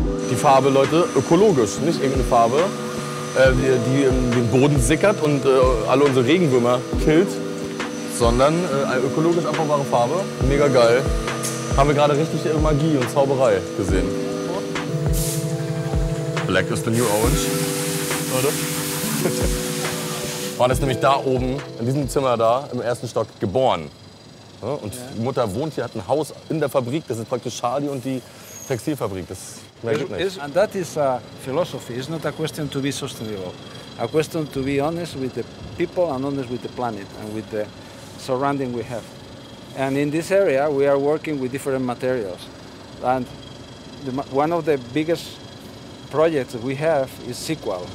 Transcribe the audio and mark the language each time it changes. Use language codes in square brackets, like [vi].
[de] Die Farbe, Leute, ökologisch, nicht irgendeine Farbe, die den Boden sickert und alle unsere Regenwürmer killt, sondern ökologisch abbauware Farbe. Mega geil. Haben wir gerade richtig Magie und Zauberei gesehen. [en] Black is the new orange, Leute. [de] Juan ist nämlich da oben, in diesem Zimmer da, im ersten Stock, geboren. Ja, und die Mutter wohnt hier, hat ein Haus in der Fabrik. Das ist praktisch Charlie und die Textilfabrik. Das mehr geht nicht. [en] And that is a philosophy. It's not a question to be sustainable. A question to be honest with the people and honest with the planet and with the surrounding we have. And in this area, we are working with different materials. And one of the biggest projects we have is Sequal.